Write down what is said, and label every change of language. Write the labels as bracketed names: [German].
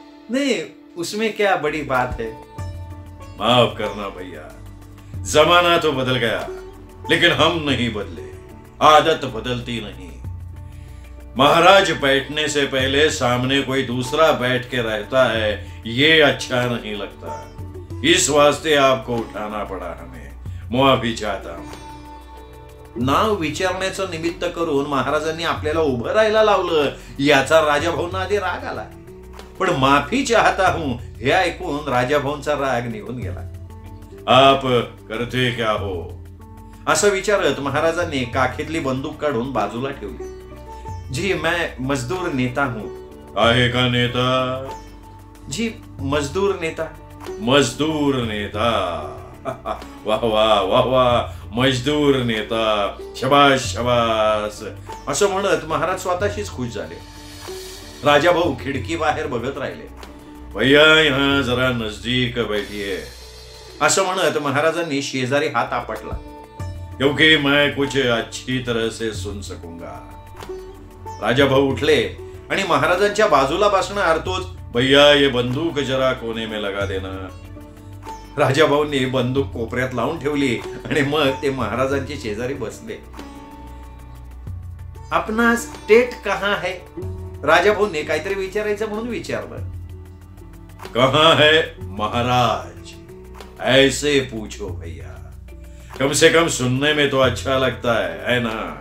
[Hindi] नहीं, उसमें क्या बड़ी बात है. माफ करना भैया, जमाना तो बदल गया लेकिन हम नहीं बदले. आदत बदलती नहीं. महाराज बैठने से पहले सामने कोई दूसरा बैठ के रहता है, ये अच्छा नहीं लगता. इस वास्ते आपको उठाना पड़ा हमें. माफी चाहता हूं. [Marathi] नाव विचारण्याचं निमित्त करून महाराजांनी आपल्याला उभं राहायला लावलं, याचा राजाभाऊंना आधी राग आला. पण माफी चाहता हूं हे ऐकून राजाभाऊंचा राग निघून गेला. [Hindi] आप करते क्या हो, [Marathi] असं विचारत महाराजांनी काखेतली बंदूक काढून बाजूला ठेवली. [Hindi] जी मैं मजदूर नेता हूं. [Marathi] आहे का नेता? [Hindi] जी मजदूर नेता. मजदूर नेता, वाह वाह वाह वाह, मजदूर नेता, शबाश शबास, [Marathi] असं म्हणत महाराज स्वतःशीच खुश झाले. राजाभाऊ खिडकी बाहेर बघत राहिले. [Hindi] भैया यहां जरा नजदीक बैठिए, [Marathi] असं म्हणत महाराजांनी शेजारी हात आपटला. [Hindi] क्योंकि मैं कुछ अच्छी तरह से सुन सकूंगा. [Marathi] राजाभाऊ उठले आणि महाराजांच्या बाजूला बसणार तोच, [Hindi] भैया ये बंदूक जरा कोने में लगा देना. [Marathi] राजाभाऊंनी बंदूक कोपऱ्यात लावून ठेवली आणि मग ते महाराजांच्या शेजारी बसले. [Hindi] अपना स्टेट कहां है, [Marathi] राजाभाऊंनी काहीतरी विचारायचं म्हणून विचारलं. [Hindi] कहां है महाराज, ऐसे पूछो भैया, कम से कम सुनने में तो अच्छा लगता है ना.